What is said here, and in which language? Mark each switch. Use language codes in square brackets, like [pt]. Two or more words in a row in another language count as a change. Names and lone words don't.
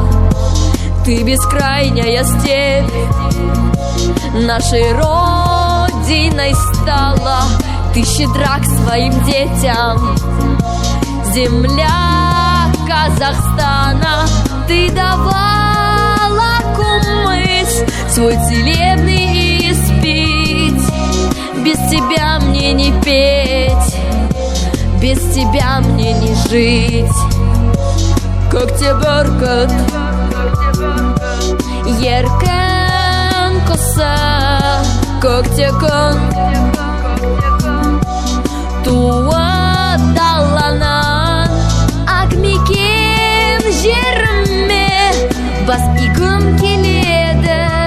[ru] Ты бескрайняя степь нашей родиной стала, ты щедра к своим детям, земля Казахстана. Ты давала кумыс свой целебный испить, без тебя мне не петь, без тебя мне не жить. [kk] Көкте бүркіт еркін құсы, көкте күн туып даланан, ақ мекен жеріме бас игім келеді.